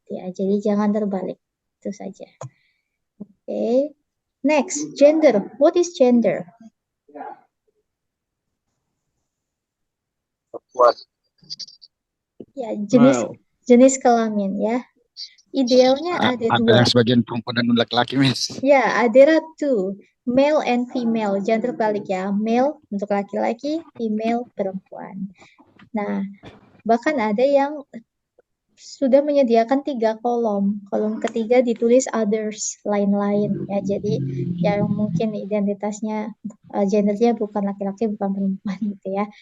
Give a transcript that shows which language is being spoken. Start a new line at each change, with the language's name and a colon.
Indonesian: Ya, jadi jangan terbalik. Itu saja. Oke.
English: Next, gender. What is gender?
Indonesian: Ya, jenis kelamin ya. Idealnya ada Ada dua. yang sebagian perempuan dan laki-laki, Miss.
English: Ya, there are two, male and female.
Indonesian: Jangan terbalik ya, male untuk laki-laki, female perempuan. Nah, bahkan ada yang sudah menyediakan 3 kolom. Kolom ketiga ditulis others, lain-lain ya. Jadi yang mungkin identitasnya gendernya bukan laki-laki, bukan perempuan gitu ya.